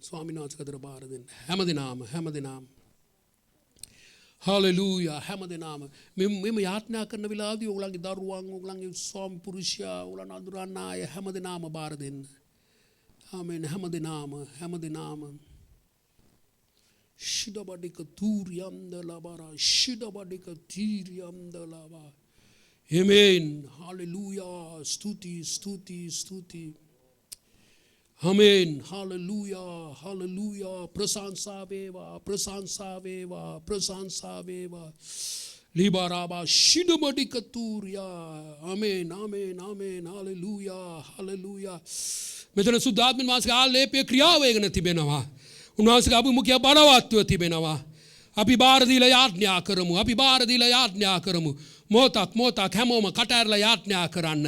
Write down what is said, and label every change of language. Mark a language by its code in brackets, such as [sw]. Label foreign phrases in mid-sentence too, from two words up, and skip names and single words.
[si] හැමදෙනාම hallelujah. හැමදෙනාම මෙම යාඥා කරන වෙලාවදී ඔයගලගේ දරුවන් ඔයගලගේ ස්වාමි පුරුෂයා ඔයගලන් අඳුරන්න අය හැමදෙනාම බාර දෙන්න. ආමෙන්. හැමදෙනාම Shidabadika Turiam de Labara, Shidabadika Tiriam de Lava. Amen. Hallelujah. ස්තුති, ස්තුති, ස්තුති. Amen. Hallelujah. Hallelujah. ප්‍රශංසා වේවා, ප්‍රශංසා වේවා, ප්‍රශංසා වේවා. Libaraba Shidabadika Turia. Amen. Amen. Amen. Hallelujah. Hallelujah. මෙතන සුද්ධාත්මන් වහන්සේගේ ආලේපය ක්‍රියාවේගන තිබෙනවා. උන්වහන්සේගේ අභිමුඛය බලවත්ව තිබෙනවා. අපි බාර දීලා යාඥා කරමු. අපි බාර දීලා යාඥා කරමු. මොහොතක් හැමෝම කට ඇරලා යාඥා කරන්න.